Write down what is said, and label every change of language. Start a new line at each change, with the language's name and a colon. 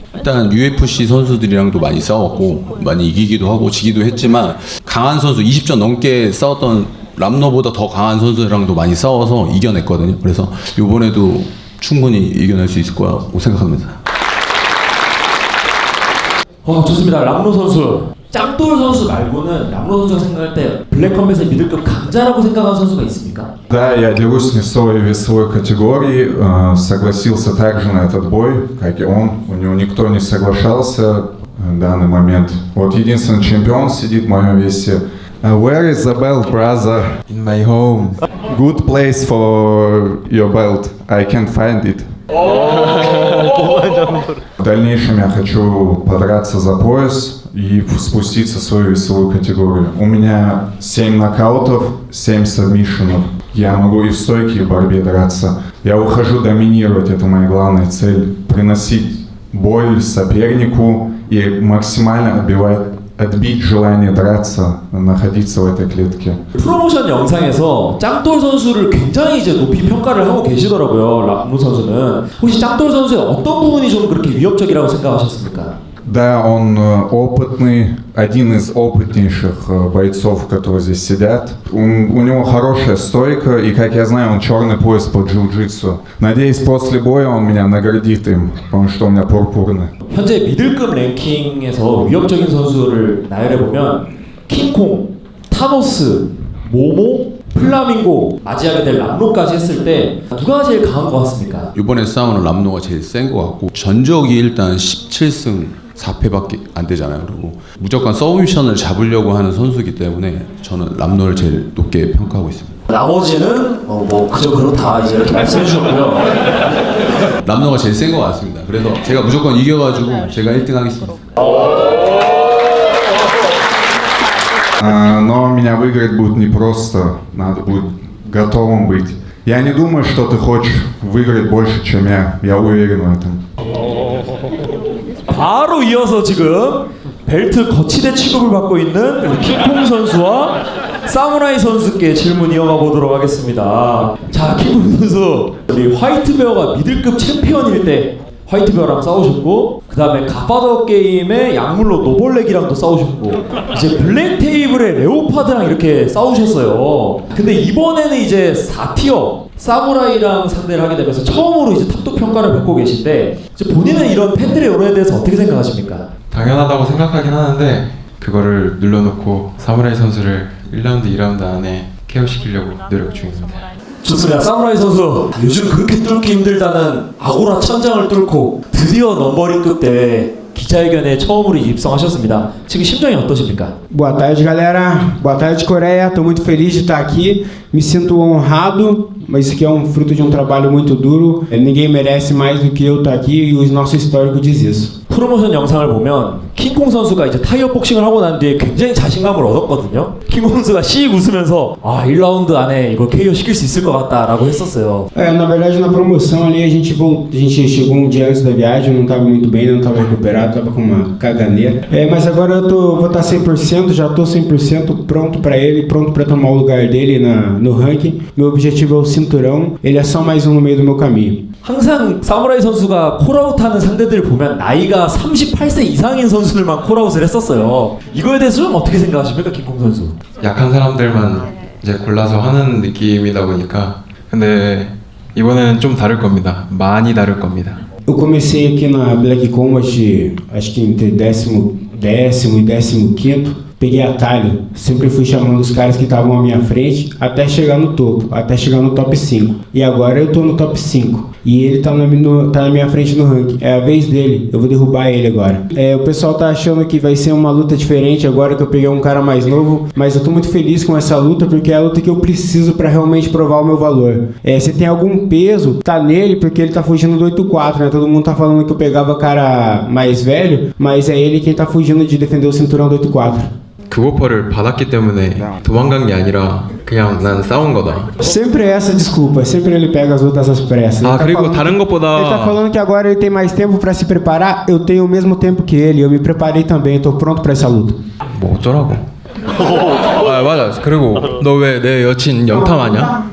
Korean: 일단 UFC 선수들이랑도 많이 싸웠고 많이 이기기도 하고 지기도 했지만 강한 선수 20전 넘게 싸웠던 람노보다 더 강한 선수들이랑도 많이 싸워서 이겨냈거든요. 그래서 이번에도 충분히 이겨낼 수 있을 거라고 생각합니다. 좋습니다. 람로 선수. 짱돌 선수 말고는 람로 선수가 생각할 때 블랙컴뱃의 미들급 강자라고 생각하는 선수가 있습니까?
Russian: Да, я дерусь не в своей весовой категории, согласился также на этот бой, как и он. У него никто не соглашался в данный момент. Вот единственный чемпион сидит в моем весе.
English: Where is the belt, brother? In my home. Good place for your belt. I can't find it.
Russian: В дальнейшем я хочу подраться за пояс и спуститься в свою весовую категорию. У меня 7 нокаутов, 7 сабмишенов. Я могу и в стойке, и в борьбе драться. Я ухожу доминировать, это моя главная цель. Приносить боль сопернику и максимально отбить желание драться, находиться в этой клетке.
Korean: 프로모션 영상에서 짱돌 선수를 굉장히 이제 높이 평가를 하고 계시더라고요. 람로 선수는. 혹시 짱돌 선수의 어떤 부분이 좀 그렇게 위협적이라고 생각하셨습니까?
Russian: Да, он опытный, один из опытнейших бойцов, которые здесь сидят. У него хорошая стойка, и, как я знаю, он черный пояс по джиу-джитсу. Надеюсь, после боя он меня наградит им, потому что у меня пурпурный.
Korean: 현재 미들급 랭킹에서 위협적인 선수를 나열해보면 킹콩, 타노스, 모모, 플라밍고, 맞이하게 될 람로까지 했을 때 누가 제일 강한 것 같습니까? 이번에 싸우는 람노가 제일 센 것 같고 전적이 일단 17승 4패밖에 안 되잖아요. 그리고 무조건 서브미션을 잡으려고 하는 선수이기 때문에 저는 람노를 제일 높게 평가하고 있습니다. 나머지는 뭐 그저 그렇다 이제 이렇게 말씀해 주셨고요. 람노가 제일 센 것 같습니다. 그래서 제가 무조건 이겨가지고 제가 1등 하겠습니다.
Russian: Но меня выиграть будет непросто, надо будет готовым быть. Я не думаю, что ты хочешь выиграть больше, чем я уверен в этом.
Korean: 바로 이어서 지금 벨트 거치대 취급을 받고 있는 우리 킹콩 선수와 사무라이 선수께 질문 이어가 보도록 하겠습니다. 자, 킹콩 선수, 우리 화이트베어가 미들급 챔피언일 때 화이트베어랑 싸우셨고, 그 다음에 갓파더 게임의 약물로 노벌렉이랑도 싸우셨고, 이제 블랙 테이블의 레오파드랑 이렇게 싸우셨어요. 근데 이번에는 이제 4티어 사무라이랑 상대를 하게 되면서 처음으로 이제 탑도 평가를 받고 계신데, 이제 본인은 이런 팬들의 여론에 대해서 어떻게 생각하십니까? 당연하다고 생각하긴 하는데 그거를 눌러놓고 사무라이 선수를 1라운드, 2라운드 안에 KO 시키려고 노력 중입니다. 좋습니다. 사무라이 선수 요즘 그렇게 뚫기 힘들다는 아고라 천장을 뚫고 드디어 넘버링급 대회 기자회견에 처음으로 입성하셨습니다. 지금 심정이 어떠십니까?
Portuguese: Boa tarde, galera. Boa tarde, Coreia. Estou muito feliz de estar aqui. Me sinto honrado, mas isso aqui é um fruto de um trabalho muito duro. Ninguém merece mais do que eu estar aqui e o nosso histórico diz isso.
Korean: 프로모션 영상을 보면 킹콩 선수가 이제 타이어 복싱을 하고 난 뒤에 굉장히 자신감을 얻었거든ho. 킹콩 선수가 씩 웃으면서 1라운드 안에 이거 KO 시킬 수 있을 것 같다라고 했었어요.
Portuguese: Na verdade, na promoção ali a gente chegou um dia antes da viagem, não estava muito bem, não estava recuperado, estava com uma caganeira. Mas agora eu vou estar 100%, já estou 100% pronto para ele, pronto para tomar o lugar dele no ranking. Meu objetivo é o cinturão, ele é só mais um no meio do meu caminho.
Korean: 항상 사무라이 선수가 콜아웃하는 상대들 보면 나이가 38세 이상인 선수들만 콜아웃을 했었어요. 이거에 대해서 좀 어떻게 생각하십니까, 킹콩 선수? 약한 사람들만 이제 골라서 하는 느낌이다 보니까 근데 이번에는 좀 다를 겁니다. 많이 다를 겁니다.
Portuguese: Eu comecei aqui na Black Combat, acho que entre 10º e 15º. Peguei atalho, sempre fui chamando os caras que estavam à minha frente até chegar no topo, até chegar no top 5. E agora eu tô no top 5. E ele tá na minha frente no ranking. É a vez dele, eu vou derrubar ele agora. O pessoal tá achando que vai ser uma luta diferente agora que eu peguei um cara mais novo, mas eu tô muito feliz com essa luta porque é a luta que eu preciso pra realmente provar o meu valor. Se tem algum peso, tá nele porque ele tá fugindo do 8-4, né? Todo mundo tá falando que eu pegava cara mais velho, mas é ele quem tá fugindo de defender o cinturão do 8-4.
Korean: 그 오퍼를 받았기 때문에 도망간 게 아니라 그냥 난 싸운 거다.
Portuguese: Sempre essa desculpa, sempre ele pega as lutas às pressas.
Korean: 그리고 다른 것보다
Portuguese: ele tá falando que agora ele tem mais tempo pra se preparar. Eu tenho o mesmo tempo que ele. Eu me preparei também. Tô pronto pra essa luta.
Korean: 뭐 어쩌라고? 맞아. 그리고 너 왜 내 여친 염탐하냐?